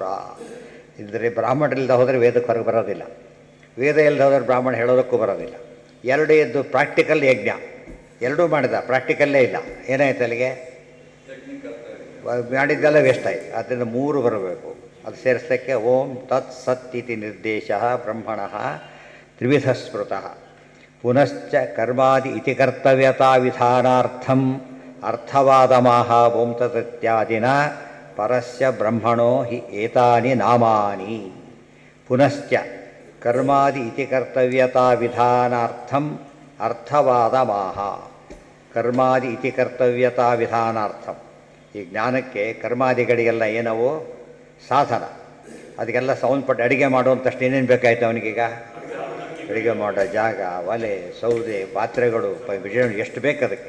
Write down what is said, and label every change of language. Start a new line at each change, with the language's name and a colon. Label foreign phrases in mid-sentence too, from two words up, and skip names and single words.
Kannada: ಇಲ್ಲದ್ರೆ ಬ್ರಾಹ್ಮಣರಿಲ್ಲದೆ ಹೋದರೆ ವೇದಕ್ಕೆ ಹೊರಗೆ ಬರೋದಿಲ್ಲ, ವೇದ ಇಲ್ಲದೆ ಹೋದರೆ ಬ್ರಾಹ್ಮಣ ಹೇಳೋದಕ್ಕೂ ಬರೋದಿಲ್ಲ. ಎರಡೇ ಇದ್ದು ಪ್ರಾಕ್ಟಿಕಲ್ ಯಜ್ಞ ಎರಡೂ ಮಾಡಿದ, ಪ್ರಾಕ್ಟಿಕಲ್ಲೇ ಇಲ್ಲ. ಏನಾಯ್ತು ಅಲ್ಲಿಗೆ? ಮಾಡಿದ್ದೆಲ್ಲ ವೇಸ್ಟ್ ಆಯಿತು. ಅದರಿಂದ ಮೂರು ಬರಬೇಕು. ಅದು ಸೇರಿಸಲಿಕ್ಕೆ
Sanskrit: ಓಂ ತತ್ ಸತ್ ಇತಿ ನಿರ್ದೇಶ ಬ್ರಹ್ಮಣ ತ್ರಿವಿಧ ಸ್ಮೃತಃ ಪುನಶ್ಚ ಕರ್ಮಾದಿ ಇತಿ ಕರ್ತವ್ಯತಾ ವಿಧಾನಾರ್ಥಂ ಅರ್ಥವಾದಮಾಹ ಓಂ ತತ್ತ್ಯಾದಿನ ಪರಸ್ಯ ಬ್ರಹ್ಮಣೋ ಹಿ ಏತಾನಿ ನಾಮಾನಿ. ಪುನಶ್ಚ ಕರ್ಮಾದಿ ಇತಿ ಕರ್ತವ್ಯತಾ ವಿಧಾನಾರ್ಥಂ ಅರ್ಥವಾದಮಾಹ. ಕರ್ಮಾದಿ ಇತಿ ಕರ್ತವ್ಯತಾ ವಿಧಾನಾರ್ಥಂ.
Kannada: ಈ ಜ್ಞಾನಕ್ಕೆ ಕರ್ಮಾದಿಗಳಿಗೆಲ್ಲ ಏನವು ಸಾಧನ. ಅದಕ್ಕೆಲ್ಲ ಸಂಬಂಧಪಟ್ಟು ಅಡುಗೆ ಮಾಡುವಂಥಷ್ಟು ಏನೇನು ಬೇಕಾಯ್ತು ಅವನಿಗೀಗ? ಅಡುಗೆ ಮಾಡೋ ಜಾಗ, ಒಲೆ, ಸೌದೆ, ಪಾತ್ರೆಗಳು, ಎಷ್ಟು ಬೇಕು ಅದಕ್ಕೆ.